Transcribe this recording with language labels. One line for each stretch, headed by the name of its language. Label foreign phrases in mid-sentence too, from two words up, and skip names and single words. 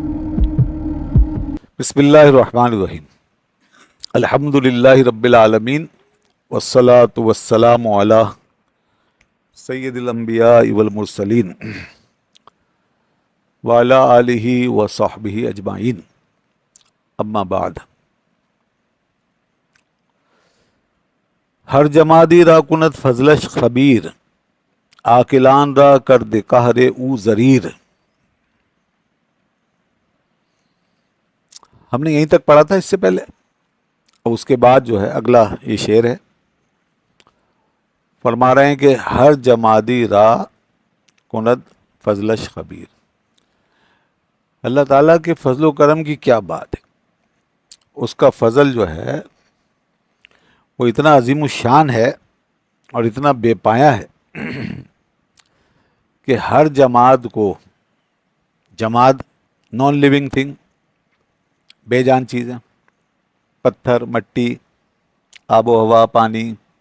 Arabic: بسم اللہ الرحمن الرحیم، الحمد للہ رب العالمین، والصلاة والسلام علی سید الانبیاء والمرسلین وعلی آلہ وصحبہ اجمعین، اما بعد۔
Persian: ہر جمادی را کند فضلش خبیر، عاقلان را کرد قہر او ضریر۔
Urdu: ہم نے یہیں تک پڑھا تھا اس سے پہلے، اور اس کے بعد جو ہے اگلا یہ شعر ہے، فرما رہے ہیں کہ
Persian: ہر جمادی را کند فضلش خبیر۔
Urdu: اللہ تعالیٰ کے فضل و کرم کی کیا بات ہے، اس کا فضل جو ہے وہ اتنا عظیم الشان ہے اور اتنا بے پایہ ہے کہ ہر جماد کو، جماد
English: non living thing,
Urdu: بے جان چیزیں، پتھر، مٹی، آب و ہوا، پانی،